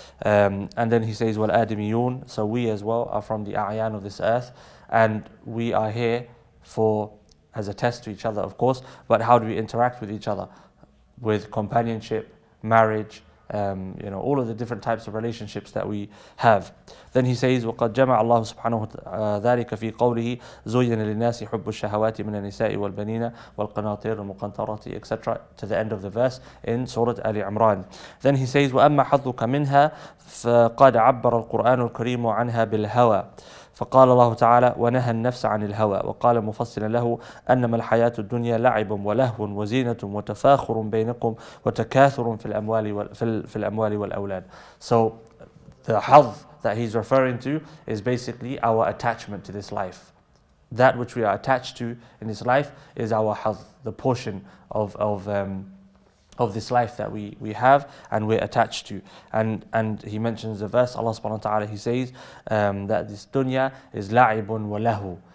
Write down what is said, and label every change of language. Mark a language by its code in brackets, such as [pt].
[en] And then he says, "Wal adamiyun." So we as well are from the a'yan of this earth, and we are here as a test to each other, of course. But how do we interact with each other? With companionship, marriage, all of the different types of relationships that we have. [ar] Then he says, وَقَدْ جَمَعَ اللَّهُ سُبْحَانَهُ ذَلِكَ فِي قَوْلِهِ زُيِّنَ لِلنَّاسِ حُبُّ الشَّهَوَاتِ مِنَ النِّسَاءِ وَالْبَنِينَ وَالْقَنَاطِيرِ الْمُقَنطَرَةِ, [en] etc. to the end of the verse in Surah Ali Imran. [ar] Then he says, وَأَمَّا حَظُّكَ مِنْهَا فَقَدْ عَبَّرَ الْقُرْآنُ الْكَرِيمُ عَنْهَا بِالْهَوَى فقال الله تعالى ونهى النفس عن الهوى وقال مفصلا له أنما الحياة الدنيا لعب ولهو وزينة وتفاخر بينكم وتكاثر في الأموال والأولاد. [en] So the hadh that he's referring to is basically our attachment to this life. That which we are attached to in this life is our hadh, the portion of this life that we have and we're attached to. And he mentions the verse, Allah subhanahu wa ta'ala, he says that this dunya is [ar] la'ibun wa lahu.